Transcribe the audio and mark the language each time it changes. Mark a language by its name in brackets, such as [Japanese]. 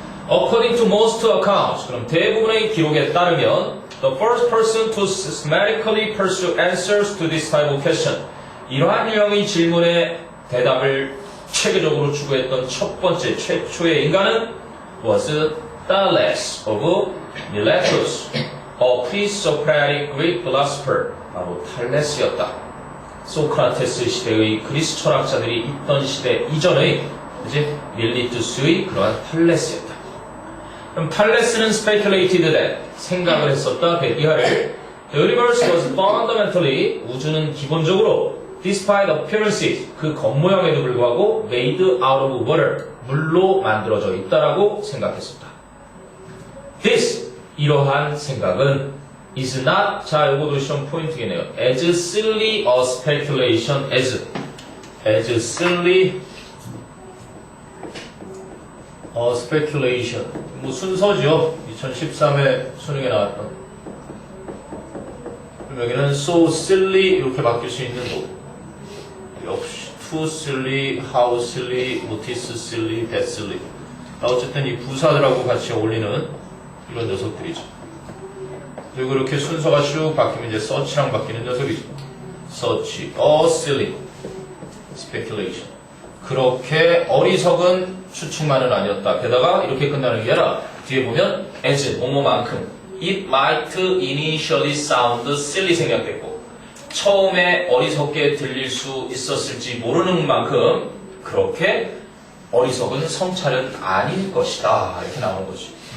[English] According to most accounts, [Korean] 그럼 대부분의 기록에 따르면 [English] the first person to systematically pursue answers to this type of question, [Korean] 이러한 유형의 질문에 대답을 체계적으로 추구했던 첫 번째 최초의 인간은 [English] was Thales of Miletus, a pre-Socratic Greek philosopher, [Korean] 바로 탈레스였다. 소크라테스 시대의 그리스 철학자들이 있던 시대 이전의 밀리투스의 그러한 탈레스였다. 그럼 탈레스는 [English] speculated that, [Korean] 생각을 했었다. 이하를 [English] The universe was fundamentally, [Korean] 우주는 기본적으로 [English] despite appearances, [Korean] 그 겉모양에도 불구하고 [English] made out of water, [Korean] 물로 만들어져 있다라고 생각했었다. This, 이러한 생각은 is not, 자 요거도 시험 포인트겠네요. [English] as silly a speculation as silly a speculation, 뭐 순서죠. [Korean] 2013에 수능에 나왔던. 그럼 여기는 [English] so silly [Korean] 이렇게 바뀔 수 있는 거. [English] 역시 too silly, how silly, what is silly, that silly. [Korean] 어쨌든 이 부사들하고 같이 어울리는 이런 녀석들이죠. 그리고 이렇게 순서가 쭉 바뀌면 이제 such랑 바뀌는 녀석이죠. [English] such, a silly speculation. [Korean] 그렇게 어리석은 추측만은 아니었다. 게다가 이렇게 끝나는 게 아니라 뒤에 보면 as, 뭐뭐만큼 [English] it might initially sound silly [Korean] 생략됐고 처음에 어리석게 들릴 수 있었을지 모르는 만큼 그렇게 어리석은 성찰은 아닐 것이다. 이렇게 나오는 거지.